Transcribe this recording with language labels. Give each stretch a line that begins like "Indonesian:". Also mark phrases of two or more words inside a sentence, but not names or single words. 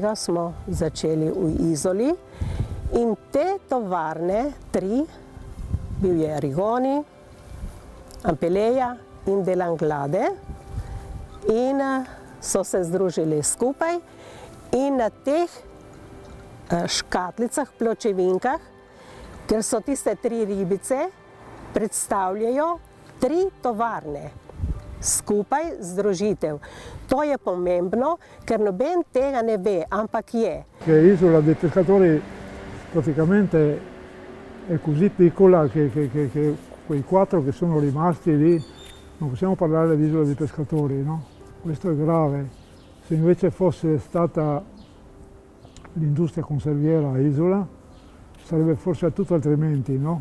Slovenian: smo začeli v Izoli in te tovarne 3, bil je Rigoni, Ampeleja in Delam Glade in so se združili skupaj in na teh škatlicah, pločevinkah, ker so tiste 3 ribice, predstavljajo 3 tovarne, skupaj združitev. To je pomembno, ker noben tega ne ve, ampak je.
Italian: Isola dei pescatori praticamente è così piccola che quei 4 che sono rimasti lì, non possiamo parlare di isola dei pescatori, no? Questo è grave. Se invece fosse stata l'industria conserviera a Isola, sarebbe forse tutto altrimenti, no?